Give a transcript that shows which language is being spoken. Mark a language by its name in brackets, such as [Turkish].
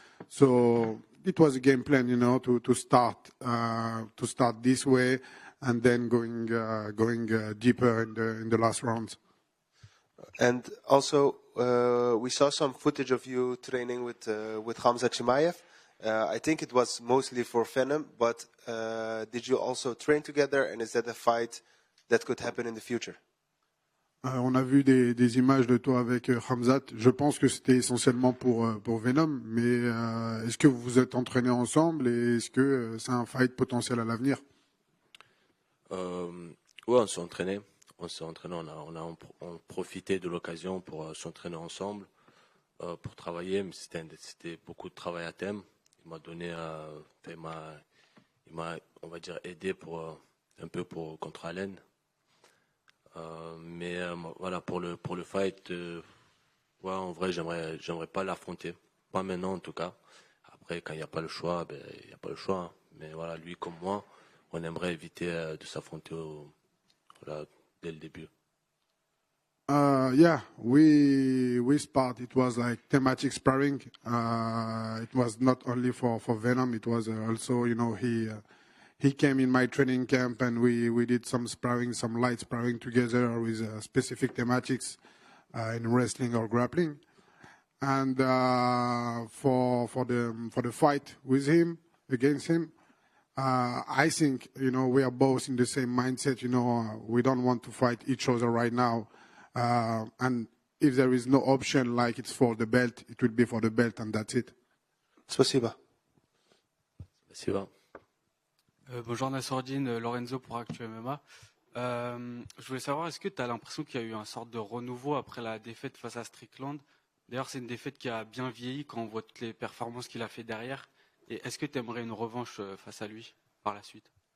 [English] So it was a game plan, you know, to start this way and then going deeper in the last rounds. And also, we saw some footage of you training with Khamzat Chimaev. I think it was mostly for Venom, but did you also train together? And is that a fight that could happen in the future? [French] On a vu des images de toi avec Khamzat. Je pense que c'était essentiellement pour Venom, mais est-ce que vous vous êtes entraînés ensemble et est-ce que c'est un fight potentiel à l'avenir? Ouais, on s'est entraîné. On a profité de l'occasion pour s'entraîner ensemble, pour travailler, mais c'était beaucoup de travail à thème. Il m'a donné, il m'a, on va dire, aidé un peu contre Allen. Mais voilà, pour le fight, ouais, en vrai, j'aimerais pas l'affronter. Pas maintenant, en tout cas. Après, quand il n'y a pas le choix, ben, il n'y a pas le choix. Hein. Mais voilà, lui comme moi, on aimerait éviter de s'affronter voilà, dès le début. [English] Yeah, we sparred. It was like thematic sparring. It was not only for Venom. It was also, you know, he came in my training camp and we did some sparring, some light sparring together with specific thematics in wrestling or grappling. And for the fight with him, against him, I think, we are both in the same mindset. We don't want to fight each other right now. And if there is no option, like it's for the belt, it will be for the belt, and that's it. [Russian] Спасибо. Спасибо. [French] Bonjour Nassourdine, Lorenzo pour Actu MMA. Je voulais savoir, est-ce que tu as l'impression qu'il y a eu un sorte de renouveau après la défaite face à Strickland? D'ailleurs, c'est une défaite qui a bien vieilli quand on voit toutes les performances qu'il a fait derrière. Et est-ce que tu aimerais une revanche face à lui par la suite?